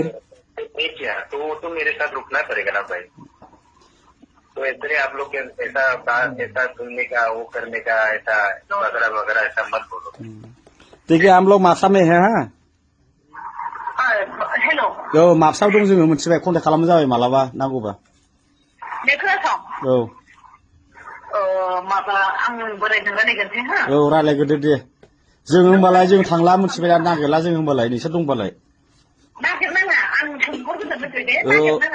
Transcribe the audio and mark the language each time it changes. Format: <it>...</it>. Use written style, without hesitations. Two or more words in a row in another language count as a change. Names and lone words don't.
<hi>नहीं किया तो वो तो मेरे साथ रुकना पड़ेगा ना भाई तो इसलिए आप लोग ऐसा सुनने का वो करने का ऐसा वगैरह ऐसा मत बोलो ठीक है हम लोग मापसा में है हाँ हेलो</hi> <brx>मापसाव दं जोङो मोनथिबाय कन्टेक्ट खालामनो जाबाय मालाबा नांगौबा दे खोनासं माबा आं बोरायजों रायलायगोनसै हा रायलायग्रोदो दे जोङो होमबालाय जों थांला मोनथिबाय नागिरला जों होमबालाय नोंसोर दंबालाय नागिरनाङा आं सोंहरगोन दे नागिरनाङा</brx>